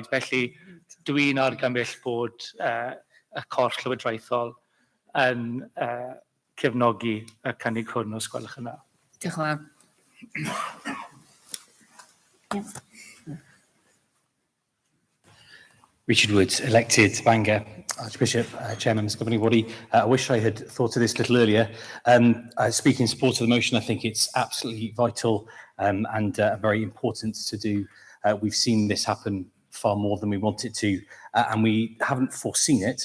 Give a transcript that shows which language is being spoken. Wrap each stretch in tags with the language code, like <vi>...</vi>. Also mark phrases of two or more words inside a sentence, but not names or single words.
<cy>Felly, dwi'n argymell bod y corff llywodraethol yn cefnogi y cynnig hwn os gwelwch yn dda. Diolch yn fawr.</cy> <en>Richard Woods, elected Bangor Archbishop, Chairman of the Governing Body. I wish I had thought of this a little earlier. Speaking in support of the motion, I think it's absolutely vital and very important to do. We've seen this happen far more than we want it to, and we haven't foreseen it.</en>